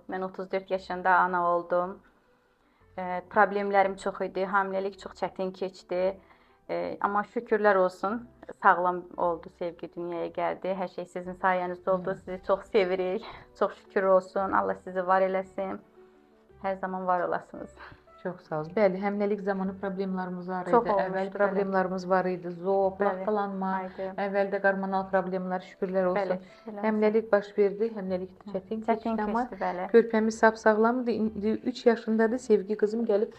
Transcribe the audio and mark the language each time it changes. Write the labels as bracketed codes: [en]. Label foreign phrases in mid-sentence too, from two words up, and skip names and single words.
[tr] Ben 34 yaşında ana oldum. Problemlerim çok idi. Hamilelik çok çətin keçdi. Ama şükürler olsun. Sağlam oldu, Sevgi dünyaya geldi. Her şey sizin sayenizde oldu. Sizi çok sevirik. Çok şükür olsun. Allah sizi var eləsin. Her zaman var olasınız. [az] Çox sağ olun. Bəli, həmləlik zamanı problemlərimiz var idi. Çox olmuşdu, Əvvəl bəli. problemlərimiz var idi. Zob, Bəli, laxtalanma, aydı. əvvəldə hormonal problemlər, şükürlər olsun. Bəli, şükürlər olsun. Həmləlik baş verdi. Həmləlik çətin keçdi, amma keçdi, bəli. körpəmiz sap-sağlamdır. İndi 3 yaşındadır. Sevgi qızım gəlib.